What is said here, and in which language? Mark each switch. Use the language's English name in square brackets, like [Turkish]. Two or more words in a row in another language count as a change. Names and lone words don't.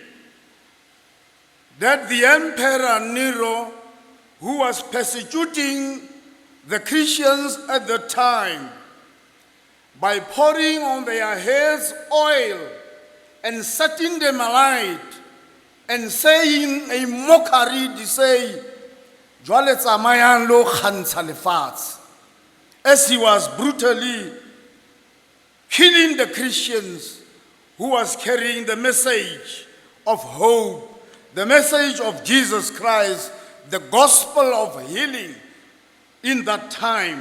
[English] that the Emperor Nero, who was persecuting the Christians at the time by pouring on their heads oil and setting them alight and saying a mockery to say, [Southern Sotho] "Jwale tsamayang lo kgantsha lefatshe," [English] as he was brutally killing the Christians who was carrying the message of hope, the message of Jesus Christ, the gospel of healing in that time.